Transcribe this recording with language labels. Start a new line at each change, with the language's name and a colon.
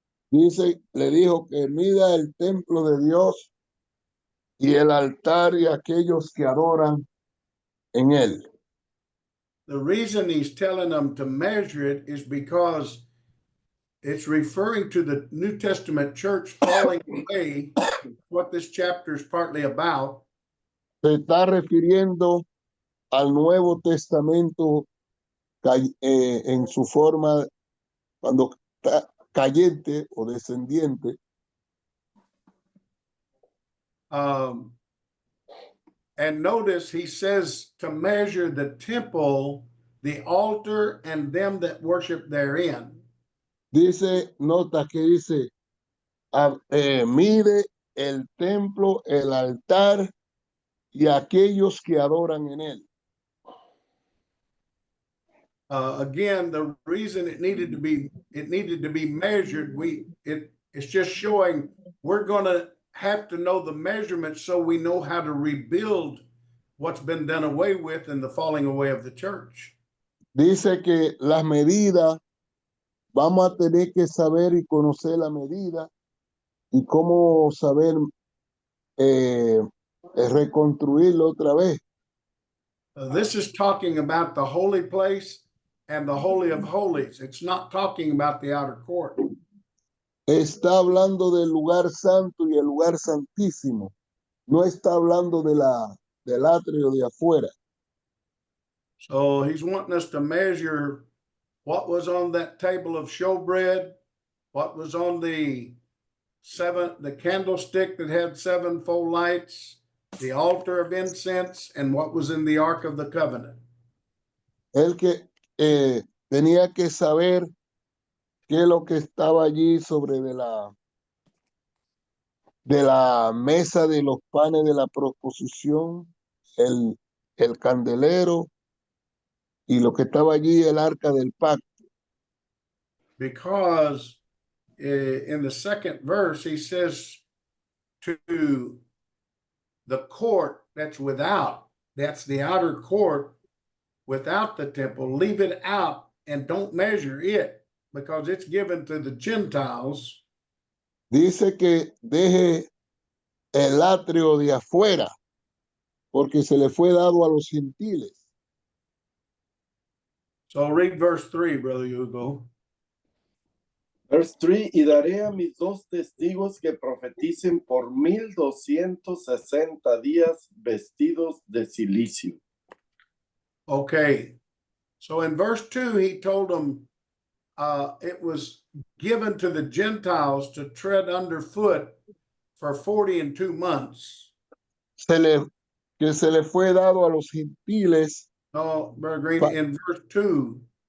Spanish: Dice, le dijo que mida el templo de Dios y el altar y aquellos que adoran en él.
English: The reason he's telling them to measure it is because it's referring to the New Testament church falling away, what this chapter is partly about.
Spanish: Se está refiriendo al Nuevo Testamento en su forma cuando está cayente o descendiente.
English: And notice he says to measure the temple, the altar, and them that worship therein.
Spanish: Dice, nota que dice, mide el templo, el altar y aquellos que adoran en él.
English: Again, the reason it needed to be measured, it's just showing we're going to have to know the measurements so we know how to rebuild what's been done away with in the falling away of the church.
Spanish: Dice que las medidas, vamos a tener que saber y conocer la medida y cómo saber reconstruirlo otra vez.
English: This is talking about the holy place and the Holy of Holies. It's not talking about the outer court.
Spanish: Está hablando del lugar santo y el lugar santísimo. No está hablando del atrio de afuera.
English: So he's wanting us to measure what was on that table of showbread, what was on the candlestick that had sevenfold lights, the altar of incense, and what was in the Ark of the Covenant.
Spanish: Él que tenía que saber qué es lo que estaba allí sobre de la mesa de los panes de la proposición, el candelero y lo que estaba allí, el arca del pacto.
English: Because in the second verse, he says to the court that's without, that's the outer court without the temple, leave it out and don't measure it because it's given to the Gentiles.
Spanish: Dice que deje el atrio de afuera porque se le fue dado a los gentiles.
English: So read verse 3, Brother Hugo. Verse 3,
Spanish: y daré a mis dos testigos que profeticen por 1260 días vestidos de cilicio.
English: Okay, so in verse 2, he told them it was given to the Gentiles to tread underfoot for 42 months.
Spanish: Que se le fue dado a los gentiles.
English: No, Brother Green, in verse 2.